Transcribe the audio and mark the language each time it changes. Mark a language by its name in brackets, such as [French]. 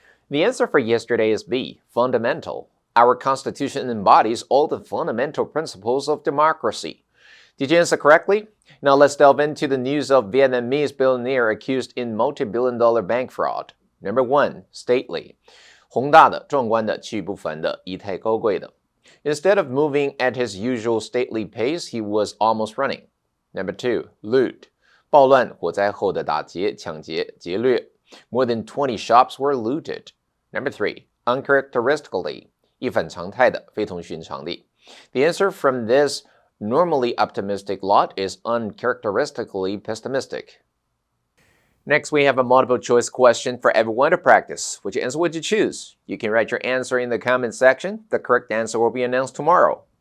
[English] The answer for yesterday is B, fundamental. Our Constitution embodies all the fundamental principles of democracy. Did you answer correctly? Now let's delve into the news of Vietnamese billionaire accused in multi-billion-dollar bank fraud. Number 1, stately. [Chinese] 宏大的、壮观的、气宇不凡的、仪态高贵的。 [English] Instead of moving at his usual stately pace, he was almost running. Number 2, loot. [Chinese] 暴乱、火灾后的打劫、抢劫、劫掠。 [English] More than 20 shops were looted. Number 3, uncharacteristically. [Chinese] 一反常态的、非同寻常的。 [English] The answer from this normally optimistic lot is uncharacteristically pessimistic. Next, we have a multiple choice question for everyone to practice. Which answer would you choose? You can write your answer in the comment section. The correct answer will be announced tomorrow.